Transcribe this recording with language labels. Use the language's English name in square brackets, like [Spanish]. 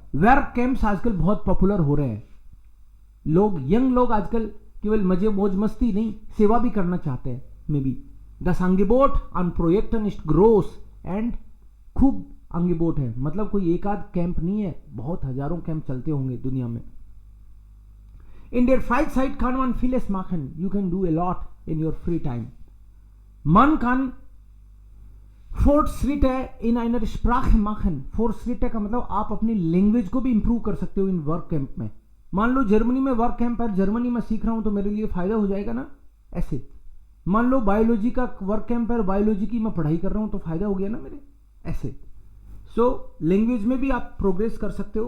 [Hindi] Work camps आजकल बहुत popular हो रहे हैं. लोग, यंग लोग आजकल केवल मजे मौज मस्ती नहीं, सेवा भी करना चाहते हैं. May be [German] Das Angebot an Projekten ist groß [Hindi] and खूब अंगेबोट है, मतलब कोई एक आध कैंप नहीं है, बहुत हजारों कैंप चलते होंगे दुनिया में. [German] In der Freizeit kann man vieles machen. [English] You can do a lot in your free time. [German] Man kann Fortschritte in einer Sprache machen. [Hindi] Fortschritte का मतलब आप अपनी लैंग्वेज को भी इंप्रूव कर सकते हो इन वर्क कैंप में. मान लो जर्मनी में वर्क कैंप है, जर्मनी में सीख रहा हूं तो मेरे लिए फायदा हो जाएगा ना. ऐसे मान लो बायोलॉजी का वर्क कैंप है, बायोलॉजी की मैं पढ़ाई कर रहा हूं तो फायदा हो गया ना मेरे. ऐसे सो लैंग्वेज में भी आप प्रोग्रेस कर सकते हो.